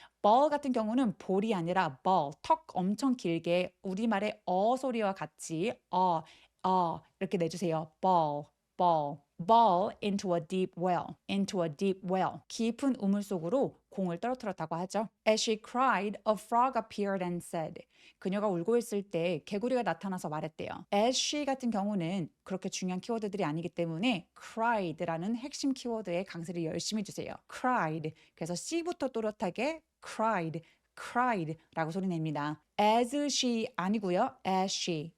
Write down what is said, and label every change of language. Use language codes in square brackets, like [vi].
[ko] ball 같은 경우는 볼이 아니라 ball, 턱 엄청 길게 우리말의 소리와 같이 이렇게 내주세요. [en] ball into a deep well. [ko] 깊은 우물 속으로 공을 떨어뜨렸다고 하죠. [en] As she cried, a frog appeared and said. [ko] 그녀가 울고 있을 때 개구리가 나타나서 말했대요. [en] As she [ko] 같은 경우는 그렇게 중요한 키워드들이 아니기 때문에 cried라는 핵심 키워드에 강세를 열심히 주세요. [en] cried. [ko] 그래서 C부터 또렷하게 cried라고 소리 냅니다. [en] as she [ko] 아니고요. as she.